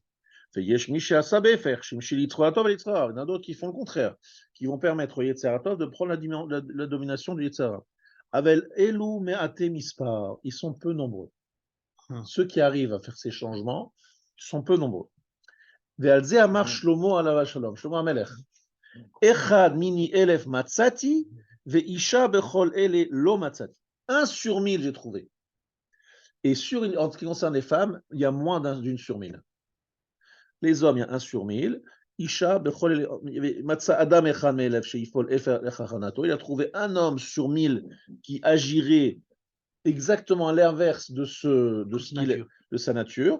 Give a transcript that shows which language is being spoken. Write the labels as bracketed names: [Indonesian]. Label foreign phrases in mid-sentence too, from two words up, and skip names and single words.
[French] Il y en a d'autres qui font le contraire, qui vont permettre au Yetzer de prendre la domination du [Hebrew] יצר הרע. אבל אלו מעטי מספר, [French] ils sont peu nombreux. Ceux qui arrivent à faire ces changements sont peu nombreux. [Hebrew] ועל זה אמר שלמה עליו השלום שלמה המלך. אחד מני אלף מצאתי ואשה בכל אלה לא מצאתי. [French] 1 sur 1000 j'ai trouvé. Et en ce qui concerne les femmes, il y a moins d'une sur 1000. Les hommes, il y a 1 sur 1000. Isha, Adam il a trouvé un homme sur 1000 qui agirait exactement à l'inverse de sa nature.